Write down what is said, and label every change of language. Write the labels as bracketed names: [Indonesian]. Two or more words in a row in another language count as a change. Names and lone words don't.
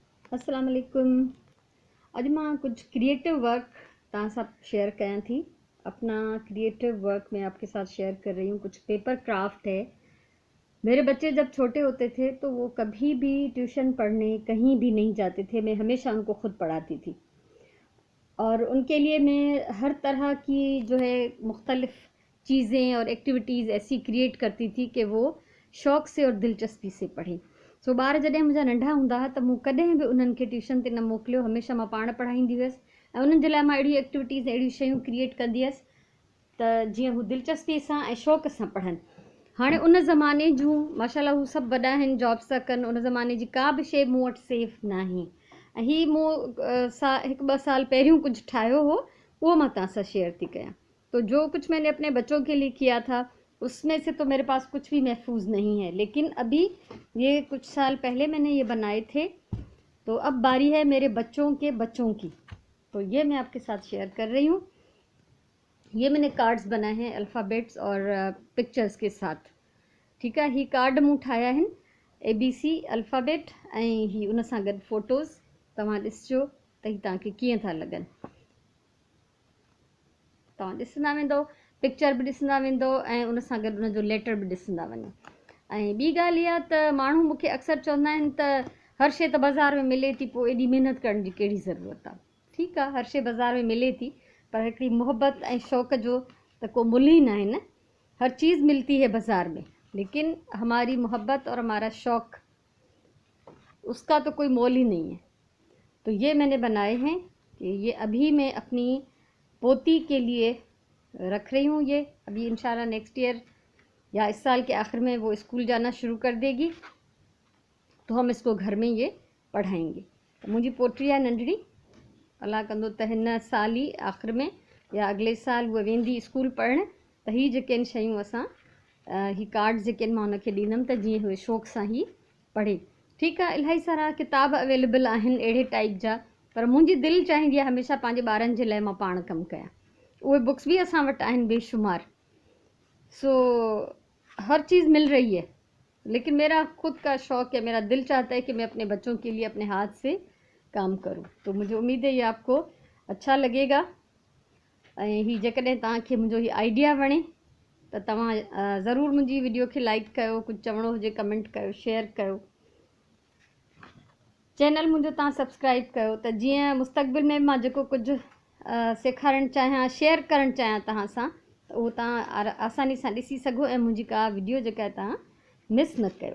[Arabic] السلام علیکم. [Sindhi] अॼु मां कुछ [English] creative work [Sindhi] तव्हां सां शेयर कयां थी। [Urdu] اپنا [English] creative work [Urdu] میں آپ کے ساتھ شیئر کر رہی ہوں. کچھ [English] paper craft [Urdu] ہے. میرے بچے جب چھوٹے ہوتے تھے تو وہ کبھی بھی ٹیوشن پڑھنے کہیں بھی نہیں جاتے تھے. میں ہمیشہ ان کو خود پڑھاتی تھی اور ان کے لیے میں ہر طرح کی جو ہے مختلف چیزیں اور ایکٹیویٹیز ایسی کریئیٹ کرتی تھی کہ وہ شوق سے اور دلچسپی سے پڑھیں. [Sindhi] सो ॿार जॾहिं मुंहिंजा नंढा हूंदा हुआ त मूं कॾहिं बि उन्हनि खे ट्यूशन ते न मोकिलियो। हमेशह मां पाण पढ़ाईंदी हुअसि ऐं उन्हनि जे लाइ मां अहिड़ियूं एक्टिविटीज़ अहिड़ियूं शयूं क्रिएट कंदी हुअसि त जीअं हू दिलचस्पी सां ऐं शौक़ सां पढ़नि। हाणे उन ज़माने जूं माशाल्लाह हू सभु वॾा आहिनि, जॉब्स था कनि। उन ज़माने जी का बि शइ मूं वटि सेफ न आहे ऐं हीअ मूं हिकु ॿ साल पहिरियों कुछ ठाहियो हो, वो मैं तव्हां सां शेयर थी कयां। [Urdu] تو جو کچھ میں نے اپنے بچوں کے لیے کیا تھا اس میں سے تو میرے پاس کچھ بھی محفوظ نہیں ہے، لیکن ابھی یہ کچھ سال پہلے میں نے یہ بنائے تھے. تو اب باری ہے میرے بچوں کے بچوں کی، تو یہ میں آپ کے ساتھ شیئر کر رہی ہوں. یہ میں نے کارڈز بنائے ہیں الفابیٹس اور پکچرز کے ساتھ. [Sindhi] ठीक है, ही कार्ड मूं ठाहिया आहिनि [English] ABC alphabet [Sindhi] ऐं ही उन सां गॾु फ़ोटोज़। तव्हां ॾिसजो त ही तव्हांखे कीअं था लॻनि। तव्हां ॾिसंदा वेंदो, पिक्चर बि ॾिसंदा वेंदो ऐं उन सां गॾु उन जो लेटर बि ॾिसंदा वञो। ऐं ॿी ॻाल्हि इहा त माण्हू मूंखे अक्सर चवंदा आहिनि त हर शइ त बाज़ार में मिले थी, पोइ एॾी महिनत करण जी कहिड़ी ज़रूरत आहे। ठीकु आहे, हर शइ बाज़ार में मिले थी, पर हिकिड़ी मोहबत ऐं शौक़ जो त को मुल ही ना है न। [Urdu] ہر چیز ملتی ہے بازار میں، لیکن ہماری محبت اور ہمارا شوق، اس کا تو کوئی مول ہی نہیں ہے. تو یہ میں نے بنائے ہیں کہ یہ ابھی میں اپنی پوتی کے لیے رکھ رہی ہوں. یہ ابھی ان شاء اللہ [English] next year [Urdu] یا اس سال کے آخر میں وہ اسکول جانا شروع کر دے گی، تو ہم اس کو گھر میں یہ پڑھائیں گے. [Sindhi] तो मुझी पोटी है नंढड़ी, अल्लाह कंदो त हिन साल ही आखिर में या अगले साल वो वेंदी स्कूल पढ़ण। त ही जेके शयूं असां ही कार्ड्स जेके मां उनखे ॾींदमि त जीअं उहे शौक़ सां ही पढ़े। ठीकु आहे, इलाही सारा किताब अवेलेबल आहिनि अहिड़े टाइप जा, पर मुंहिंजी दिलि चाहींदी आहे हमेशह पंहिंजे ॿारनि जे लाइ मां पाण कमु कयां। उहे बुक्स भी असां वटि आहिनि बेशुमार। [Urdu] سو ہر چیز مل رہی ہے، لیکن میرا خود کا شوق ہے، میرا دل چاہتا ہے کہ میں اپنے بچوں کے لیے اپنے ہاتھ سے کام کروں. تو مجھے امید ہے یہ آپ کو اچھا لگے گا. [Sindhi] ऐं ही जेकॾहिं तव्हांखे मुंहिंजो ही आइडिया वणे त तव्हां ज़रूरु मुंहिंजी वीडियो खे लाइक कयो, कुझु चवणो हुजे कमेंट कयो, शेयर कयो। चैनल मुंहिंजो तव्हां सब्सक्राइब कयो त जीअं मुस्तक़बिल में मां जेको कुझु सेखारणु चाहियां, शेयर करणु चाहियां तव्हां सां, त उहो तव्हां आसानी सां ॾिसी सघो ऐं मुंहिंजी का वीडियो जेका आहे तव्हां मिस न कयो।